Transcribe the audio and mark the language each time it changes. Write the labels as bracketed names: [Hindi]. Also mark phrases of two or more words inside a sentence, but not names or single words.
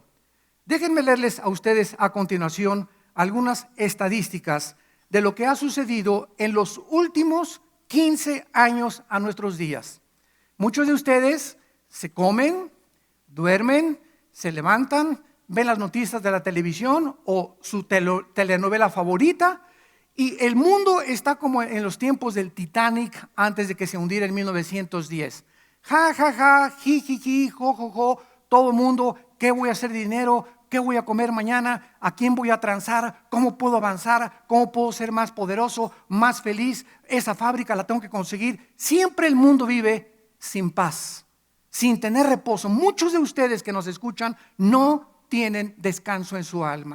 [Spanish] Déjenme leerles a ustedes a continuación algunas estadísticas de lo que ha sucedido en los últimos 15 años a nuestros días. Muchos de ustedes se comen, duermen, se levantan, ven las noticias de la televisión o su telenovela favorita, y el mundo está como en los tiempos del Titanic antes de que se hundiera en 1910. Ja, ja, ja, ji, ji, ji, jo, jo, jo, todo el mundo, ¿qué voy a hacer de dinero? ¿Qué voy a comer mañana? ¿A quién voy a transar? ¿Cómo puedo avanzar? ¿Cómo puedo ser más poderoso, más feliz? Esa fábrica la tengo que conseguir. Siempre el mundo vive sin paz, sin tener reposo. Muchos de ustedes que nos escuchan no tienen descanso en su alma.